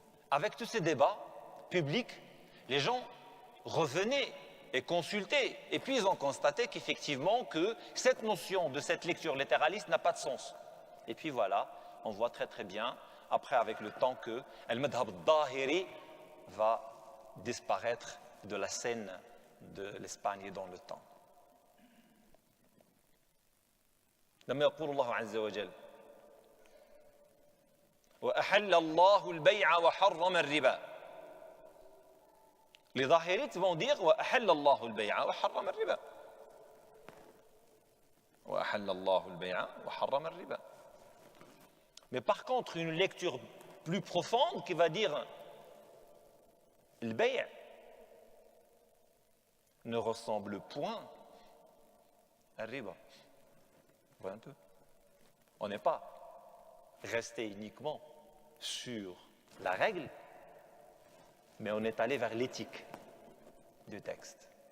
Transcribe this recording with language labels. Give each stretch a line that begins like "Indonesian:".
French: Avec tous ces débats publics, les gens revenaient et consultaient, et puis ils ont constaté qu'effectivement que cette notion de cette lecture littéraliste n'a pas de sens. Et puis voilà, on voit très très bien, après avec le temps, que al-madhhab al-dhahiri va disparaître de la scène de l'Espagne dans le temps.
Arabic: لما يقول الله عز وجل وأحل الله البيع وحرم الربا.
French: Les dhahirites vont dire
Arabic: وأحل الله البيع وحرم الربا. وأحل الله البيع وحرم الربا.
French: Mais par contre, une lecture plus profonde qui va dire le bay' ne ressemble point à riba. Vous voyez un peu? On n'est pas resté uniquement sur la règle, mais on est allé vers l'éthique du texte.